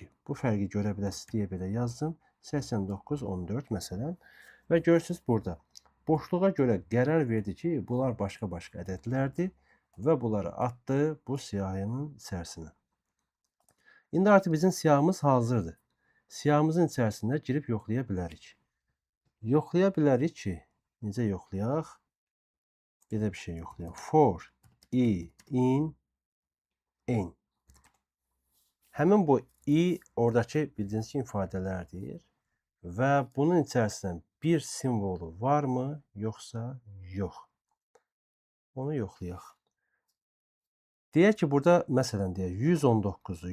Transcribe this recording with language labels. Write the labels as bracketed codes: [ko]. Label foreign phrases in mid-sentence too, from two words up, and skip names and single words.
[az] Bu fərqi görə biləsiniz deyə belə yazdım. 89 14 məsələn və görürsüz burada boşluğa görə qərar verdi ki, bunlar başqa-başqa ədədlərdir və bunları atdı bu siyahının içərisinə. İndi artıq bizim siyahımız hazırdır. Siyahımızın içərisində girib yoxlaya bilərik. Yoxlaya bilərik ki, necə yoxlayaq? Belə bir şey yoxlayaq. [en] For i in n. [az] Həmin bu i oradakı bildiyiniz ki, ifadələrdir və bunun içərisində bir simvolu varmı, yoxsa yox? Onu yoxlayaq. Deyək ki, burada məsələn deyək 119-dur.